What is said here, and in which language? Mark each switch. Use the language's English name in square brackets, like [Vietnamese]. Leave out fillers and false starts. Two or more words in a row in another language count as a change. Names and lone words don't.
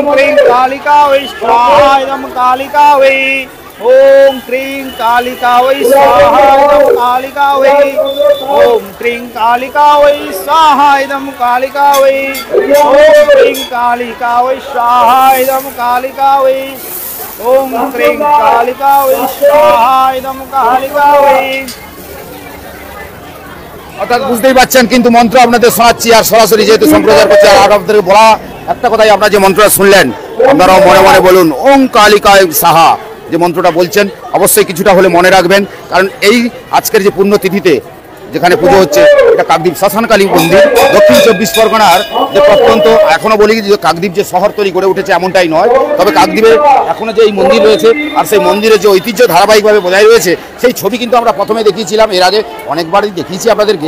[Sanskrit] क्रीं कालिका वै स्वाहा इदं कालिका वै ॐ क्रीं कालिका वै स्वाहा इदं कालिका वै ॐ क्रीं कालिका वै स्वाहा इदं कालिका वै ॐ क्रीं कालिका वै स्वाहा इदं कालिका वै ॐ क्रीं कालिका वै स्वाहा इदं कालिका वै। [Bangla] অর্থাৎ বুঝতেই পারছেন, কিন্তু মন্ত্র আপনাদের শোনাচ্ছি আর সরাসরি যেহেতু সম্প্রচার করছে, আর আপনাদের বলা একটা কথাই, আপনারা যে মন্ত্রটা শুনলেন আপনারাও মনে মনে বলুন [Sanskrit] ওং কালিকায় সাহা। [Bangla] যে মন্ত্রটা বলছেন অবশ্যই কিছুটা হলে মনে রাখবেন, কারণ এই আজকের যে পুণ্যতিথিতে যেখানে পুজো হচ্ছে এটা কাকদ্বীপ শ্মশানকালী মন্দির, দক্ষিণ 24 পরগনার যে প্রত্যন্ত, এখনো বলি যে কাকদ্বীপ যে শহর তৈরি গড়ে উঠেছে এমনটাই নয়, তবে কাকদ্বীপে এখনো যে এই মন্দির রয়েছে আর সেই মন্দিরের যে ঐতিহ্য ধারাবাহিকভাবে বজায় রয়েছে সেই ছবি কিন্তু আমরা প্রথমে দেখিয়েছিলাম, এর আগে অনেকবারই দেখিয়েছি আপনাদেরকে।